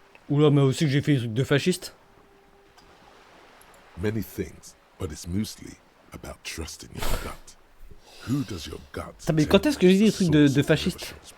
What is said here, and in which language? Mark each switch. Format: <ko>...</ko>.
<fr>Oula, mais aussi que j'ai fait des trucs de fasciste.</fr> <en>Many things, but it's mostly about trusting your gut. Who does your gut?</en> <fr>Putain, mais quand est-ce que j'ai dit des trucs de fasciste?</fr>